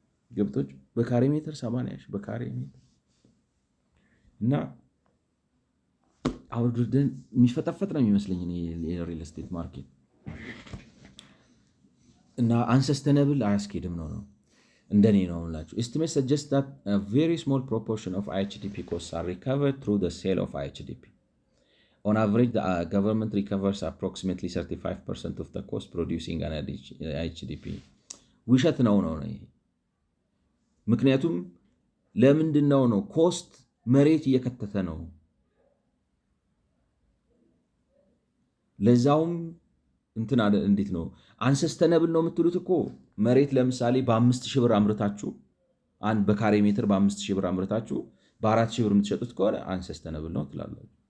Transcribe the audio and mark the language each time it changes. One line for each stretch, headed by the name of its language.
Amharic: ገብቶች በካሬ ሜትር 80 ሺህ በካሬ ሜትር እና አውርደን የሚፈጠፈጥ ነው የሚመስለኝ የሪል ስቴት ማርኬት እና አንሰስተነብል አያስኬድም ነው እንደኔ ነው ላችሁ።
English: Estimates suggest that a very small proportion of IHDP costs are recovered through the sale of IHDP. On average, the government recovers approximately 35% of the cost producing an IHDP.
Amharic: ውሸት ነው ይሄ። ምክንያቱም ለምንድን ነው ኮስት መሬት እየከተተ ነው ለዛውም እንትን አለ። እንዴት ነው አንሰስተነብል ነው የምትሉት እኮ መሬት ለምሳሌ በ5000 ብር አምርታችሁ አንድ በካሬ ሜትር በ5000 ብር አምርታችሁ በ4000 ብር የምትሸጡት ከሆነ አንሰስተነብል ነው ትላላችሁ።